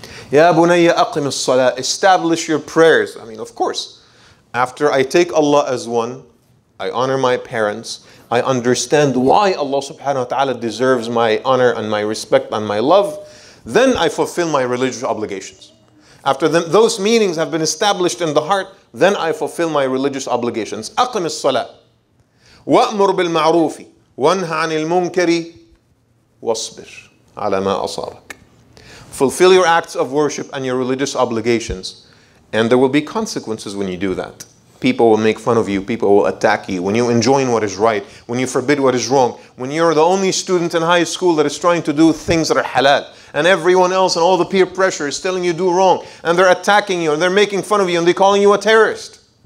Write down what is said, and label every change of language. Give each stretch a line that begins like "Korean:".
Arabic: Ya bunayya aqim as-salah.
English: Establish your prayers. I mean, of course, after I take Allah as one, I honor my parents, I understand why Allah subhanahu wa ta'ala deserves my honor and my respect and my love, then I fulfill my religious obligations. After those meanings have been established in the heart, then I fulfill my religious obligations.
Arabic: أقم الصلاة وأمر بالمعروف وانهى عن المنكر واصبر على ما أصابك.
English: Fulfill your acts of worship and your religious obligations, and there will be consequences when you do that. People will make fun of you. People will attack you. When you enjoin what is right, when you forbid what is wrong, when you're the only student in high school that is trying to do things that are halal, and everyone else and all the peer pressure is telling you do wrong, and they're attacking you, and they're making fun of you, and they're calling you a terrorist.